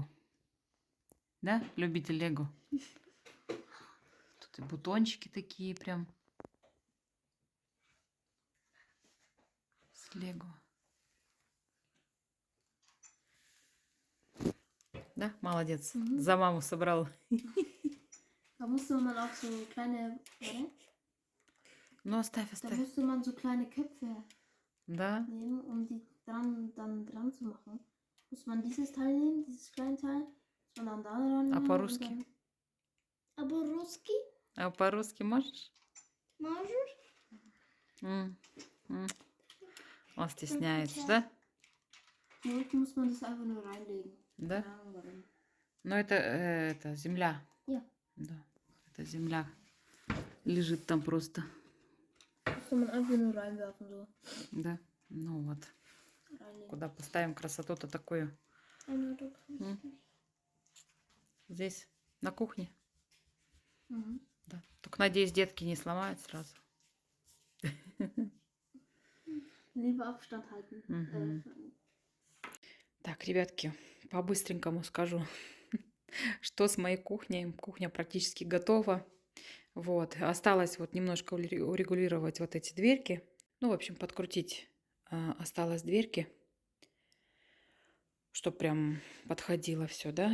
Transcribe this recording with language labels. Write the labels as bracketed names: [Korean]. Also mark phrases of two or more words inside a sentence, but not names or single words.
[Russian] Да, любитель Лего? Тут и бутончики такие прям. С Лего. Да, молодец. За маму собрал. [German] Da musste man auch so kleine. Warte. [Russian] Ну, оставь, [German] Da [Russian] оставь. [German] musste man so kleine Köpfe [Russian] Да. [German] nehmen, um die dann dran zu machen. Muss man dieses Teil nehmen, dieses kleine Teil, muss man dann da dran [Russian] А [German] nehmen. [Russian] по-русски? А по-русски? А по-русски можешь? Можешь? М, м. Он стесняется, да? [German] Und muss man das einfach nur reinlegen. [Russian] Да. [German] Keine Ahnung warum. [Russian] Ну, это земля. [German] Ja. [Russian] Да. Это земля. Лежит там просто. [German] Muss man einfach nur reinwerfen so. [Russian] Да. Ну вот. [German] Reinlegen. [Russian] Куда поставим красоту-то такую? [German] Einmal du kannst Hm. nicht. [Russian] Здесь, на кухне. Mhm. Да. Только, надеюсь, детки не сломают сразу. [German] Lieber Abstand halten. Mhm. [Russian] Так, ребятки, по-быстренькому скажу, что с моей кухней. Кухня практически готова. Вот, осталось вот немножко урегулировать вот эти дверки. Ну, в общем, подкрутить осталось дверки, чтобы прям подходило все, да.